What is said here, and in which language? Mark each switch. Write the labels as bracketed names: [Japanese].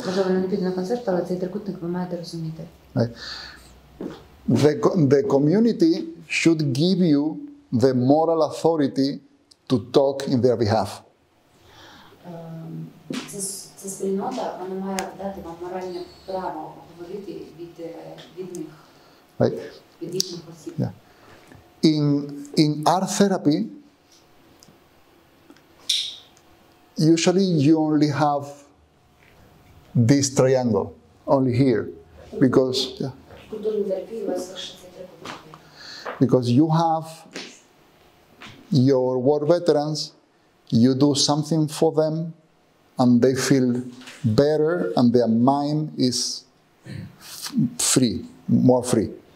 [Ukrainian] Можливо, вони не підуть на концерт, але цей трикутник ви маєте розуміти. [English] Right? The community should give you the moral authority to talk in their behalf. [Ukrainian] Ця спільнота, вона має дати вам моральне право говорити від них. [English] Right? [Ukrainian] Від їхніх осіб. [English] Yeah. In art therapy, usually you only have this triangle, only here, because you have your war veterans, you do something for them, and they feel better, and their mind is free, more free.